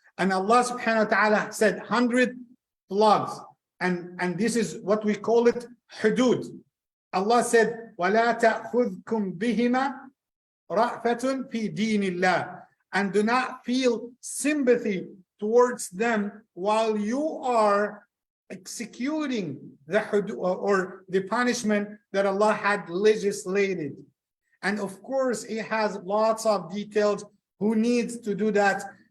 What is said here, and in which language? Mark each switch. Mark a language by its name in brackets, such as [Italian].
[English] And Allah subhanahu wa ta'ala said 100 flogs. And this is what we call it hudud. Allah said, [Arabic] وَلَا تَأْخُذْكُمْ بِهِمَا رَأْفَةٌ فِي دِينِ اللَّهِ. [English] And do not feel sympathy towards them while you are executing the hudud or the punishment that Allah had legislated. And of course, it has lots of details. Who needs to do that?